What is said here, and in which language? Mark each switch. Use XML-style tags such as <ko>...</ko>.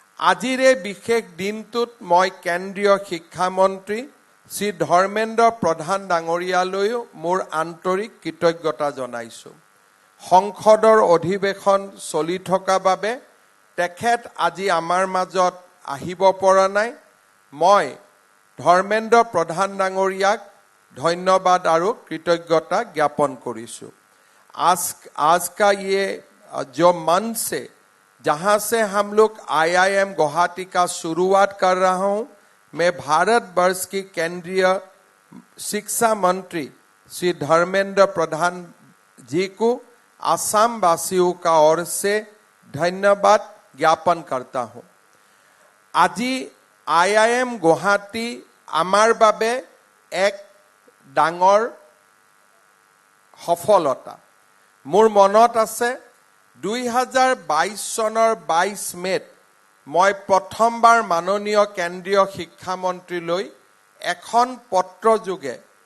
<as>আজিৰ এই বিশেষ দিনটোত মই কেন্দ্ৰীয় শিক্ষামন্ত্ৰী শ্ৰী ধৰ্মেন্দ্ৰ প্ৰধান ডাঙৰীয়ালৈও মোৰ আন্তৰিক কৃতজ্ঞতা জনাইছোঁ। সংসদৰ অধিৱেশন চলি থকা বাবে তেখেত আজি আমাৰ মাজত আহিব পৰা নাই। মই ধৰ্মেন্দ্ৰ প্ৰধান ডাঙৰীয়াক ধন্যবাদ আৰু কৃতজ্ঞতা জ্ঞাপন কৰিছোঁ।</as> <hi>आज का ये जो मंच से जहाँ से हम लोग IIM गुवाहाटी का शुरुआत कर रहा हूँ, मैं भारतवर्ष की केंद्रीय शिक्षा मंत्री श्री धर्मेंद्र प्रधान जी को असम वासियों का ओर से धन्यवाद ज्ञापन करता हूँ।</hi> <as>আজি IIM গুৱাহাটী আমাৰ বাবে এক ডাঙৰ সফলতা। মোৰ মনত আছে 2022 চনৰ 22 মেত মই প্ৰথমবাৰ মাননীয় কেন্দ্ৰীয় শিক্ষামন্ত্ৰীলৈ এখন পত্ৰযোগে</as>